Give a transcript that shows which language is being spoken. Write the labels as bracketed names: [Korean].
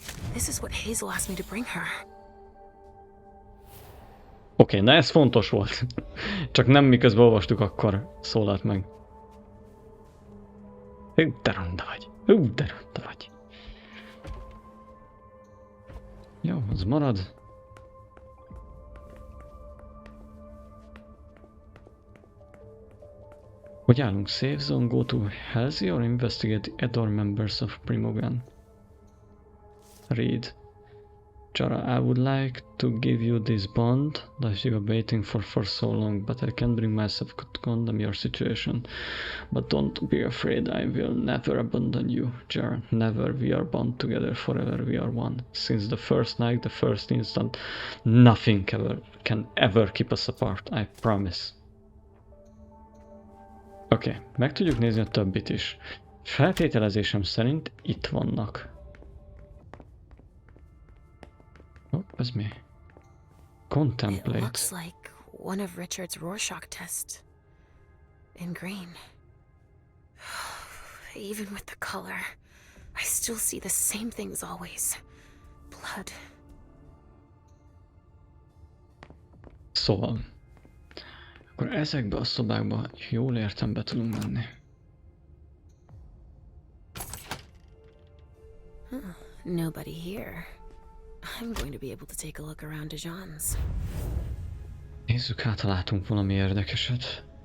[English] This is what Hazel asked me to bring her. [Hungarian] Oké, na ez fontos volt. Csak nem miközben olvastuk, akkor szólalt meg. Hú, de ronda vagy. Hú, de ronda vagy. Jó, az marad. Hogy állunk? [English] Safe zone, go to Halsey or investigate the other members of Primogen? Read. Jara, I would like to give you this bond that you are waiting for so long, but I can't bring myself to condemn your situation. But don't be afraid, I will never abandon you, Jara. Never. We are bound together forever. We are one. Since the first night, the first instant, nothing can ever keep us apart. I promise. [Hungarian] Oké, meg tudjuk nézni a többit is. Feltételezésem szerint itt vannak. Ez mi? [English] It Contemplate. looks like one of Richard's Rorschach tests. In green. Even with the color, I still see the same things always. Blood. [Hungarian] Szóval. Akkor ezekbe a szobákba jól értem be tudunk menni. [English] Nobody here. I'm going to be able to take a look around Dijon's. [Hungarian] Nézzük hát, ha látunk valami érdekeset.